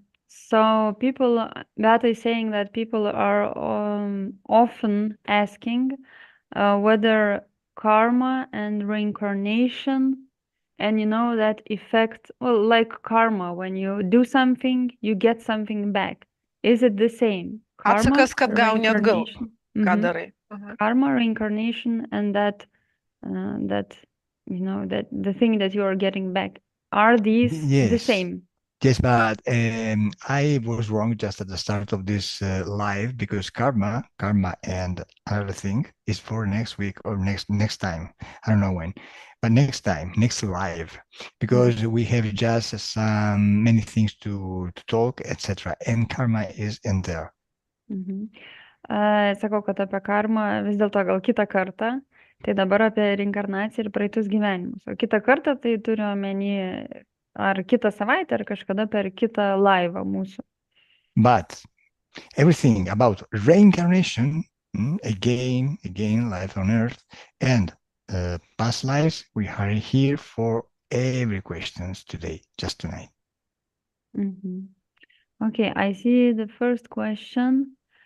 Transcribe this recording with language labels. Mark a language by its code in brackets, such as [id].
[en] So Beata is saying that people are often asking whether karma and reincarnation, and that effect, well, like karma, when you do something, you get something back. Is it the same? [lt] Atsakas, kad gauni atgal, ką darai. [en] Karma, reincarnation, and that the thing that you are getting back, are these the same? Yes, but I was wrong just at the start of this live, because karma and another thing is for next week or next time. I don't know when. but next time, next live, because we have just many things to talk, etc. And karma is in there. [lt] Sakau, kad apie karmą vis dėlto gal kitą kartą, tai dabar apie reinkarnaciją ir praeitus gyvenimus. O kitą kartą tai turiu omeny ar kitą savaitę, ar kažkada per kitą laivą mūsų. [en] But everything about reincarnation, again, life on earth, and past lives, we are here for every questions today, just tonight. Okay, I see the first question.